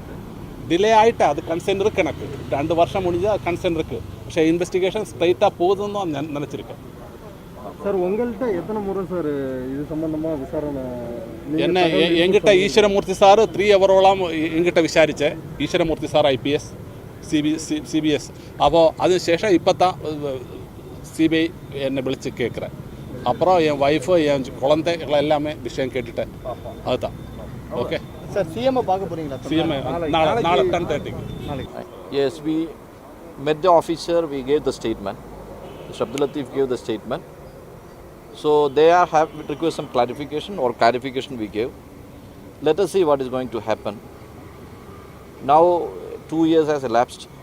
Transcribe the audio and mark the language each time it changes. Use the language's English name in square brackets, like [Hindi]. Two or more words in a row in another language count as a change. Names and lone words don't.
[Tamil] டிலே ஆகிட்டு அது கன்சென்ட் இருக்குது. எனக்கு 2 வருஷம் முடிஞ்சால் கன்சென்ட் இருக்குது. പക്ഷേ [English] investigation straight [Tamil] போகுதுன்னு நினச்சிருக்கேன். சார், உங்கள்கிட்ட எத்தனை முறை சார் இது சம்பந்தமாக விசாரணை? என்ன என்கிட்ட ஈஸ்வரமூர்த்தி சார் 3 ஹவரோலாம் என்கிட்ட விசாரித்தேன். ஈஸ்வரமூர்த்தி சார் IPS CBS. [Malayalam] അപ്പോൾ അതിനുശേഷം [Tamil] இப்போ தான் சிபிஐ என்னை விളിச்சு கேட்குறேன். அப்புறம் என் ஒய்ஃபு என் குழந்தைகளை எல்லாமே விஷயம் கேட்டுட்டேன். அதுதான். ஓகே சார், சிஎம்ஐ பார்க்க போகிறீங்களா? சிஎம்ஐ நாளை 10:30க்கு. [English] Yes, we met the officer, we gave the statement. Mr. Abdul Latif gave the statement. So they have request some clarification we gave. Let us see what is going to happen. Now 2 years has elapsed.